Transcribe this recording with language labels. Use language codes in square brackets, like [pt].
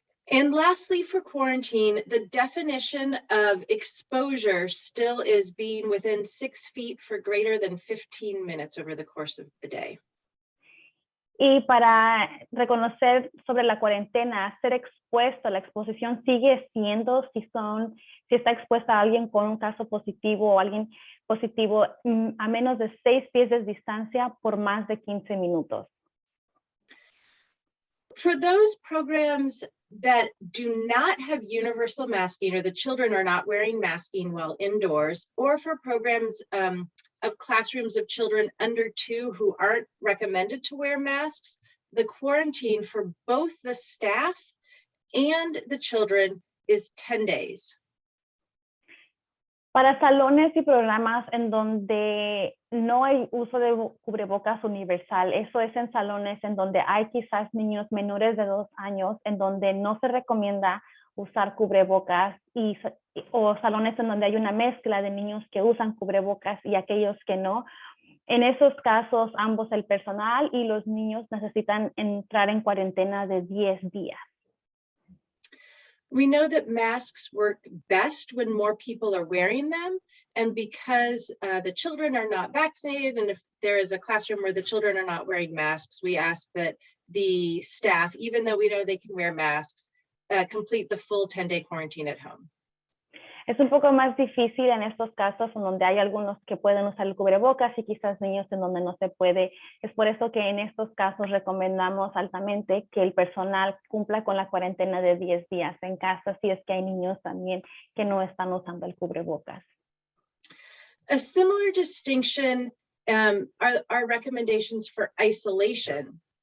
[en] And lastly, for quarantine, the definition of exposure still is being within 6 feet for greater than 15 minutes over the course of the day. [es] Y para reconocer sobre la cuarentena, ser expuesto, la exposición sigue siendo si está expuesta a alguien con un caso positivo o alguien positivo a menos de 6 pies de distancia por más de 15 minutos. [en] For those programs that do not have universal masking, or the children are not wearing masking while indoors, or for programs of classrooms of children under 2 who aren't recommended to wear masks, the quarantine for both the staff and the children is 10 days. [es] Para salones y programas en donde no hay uso de cubrebocas universal, eso es en salones en donde hay quizás niños menores de 2 años, en donde no se recomienda usar cubrebocas, o salones en donde hay una mezcla de niños que usan cubrebocas y aquellos que no. En esos casos, ambos el personal y los niños necesitan entrar en cuarentena de 10 días. [en] We know that masks work best when more people are wearing them. And because the children are not vaccinated, and if there is a classroom where the children are not wearing masks, we ask that the staff, even though we know they can wear masks, complete the full 10-day quarantine at home. [es] Es un poco más difícil en estos casos en donde hay algunos que pueden usar el cubrebocas y quizás niños en donde no se puede. Es por eso que en estos casos recomendamos altamente que el personal cumpla con la cuarentena de 10 días en casa, si es que hay niños también que no están usando el cubrebocas. [en] A similar distinction are recommendations for isolation.